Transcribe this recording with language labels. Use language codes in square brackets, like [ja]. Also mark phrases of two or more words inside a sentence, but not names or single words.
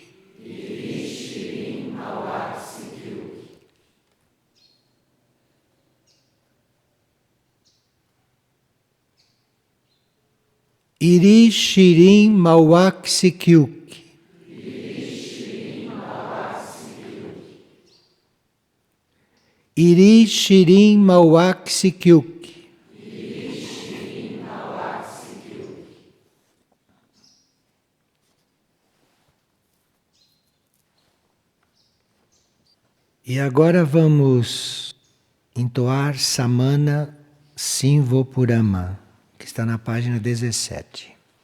[pt] Iri Shirin Mauak Sikyuk. Iri Shirin Mauak Sikyuk. E agora vamos entoar Samana Simvopurama, que está na página 17.